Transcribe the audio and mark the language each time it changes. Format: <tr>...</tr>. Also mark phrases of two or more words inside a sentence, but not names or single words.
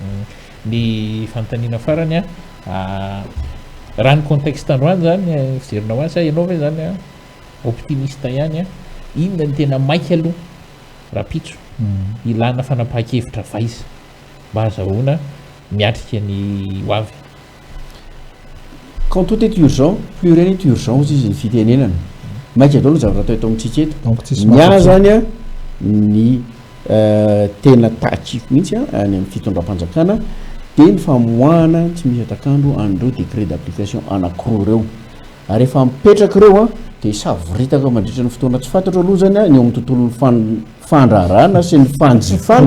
<mg>ny fanontaniana farany a raha ny contexte androany zany fijerinao azy a ianao ve zany a optimiste ihany a inona ny tena maika aloha raha pitso ilana fanapahan-kevitra vaiza mba azahoana miatrika ny hoavy</mg> <fr>quand tout est urgent plus rien est urgent</fr> <mg>ozy izy ny fitenenana maika daholo zavatra atao eto amintsika eto donc tsisy nya zany a ny tena takiko mihitsy a any amin'ny fitondram-panjakana dia ny famoahana tsy misy atakandro an'ireo</mg> <fr>décret d'application</fr> <mg>anankiroa ireo ary efa mipetraka ireo a dia savoritaka mandritra ny fotoana tsy fantatro aloha zany a ny eo amin'ny tontolon'ny fandrarana sy ny fanjifana</mg>